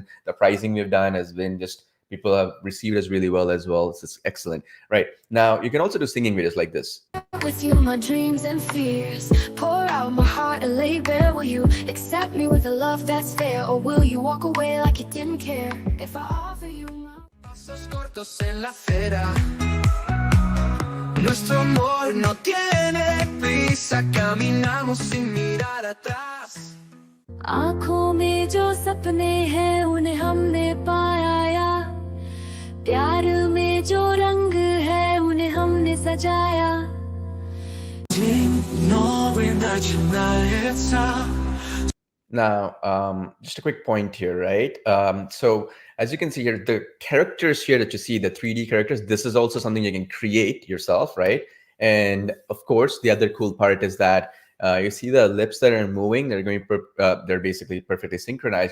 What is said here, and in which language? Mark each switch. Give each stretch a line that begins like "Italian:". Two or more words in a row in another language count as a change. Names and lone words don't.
English: The pricing we've done has been just, people have received us really well as well. It's excellent. Right now, you can also do singing videos like this. With you, my dreams and fears, pour out my heart and lay bare. Will you accept me with a love that's fair, or will you walk away like you didn't care if I offer you my
Spanish: pasos cortos en la acera? Nuestro amor no tiene prisa, caminamos sin mirar atrás.
Hindi: आँखों में जो सपने हैं उन्हें हमने पाया, प्यार में जो रंग है उन्हें हमने सजाया.
English: Now, just a quick point here, right? So as you can see here, the characters here that you see, the 3D characters, this is also something you can create yourself, right? And of course, the other cool part is that you see the lips that are moving, they're basically perfectly synchronized.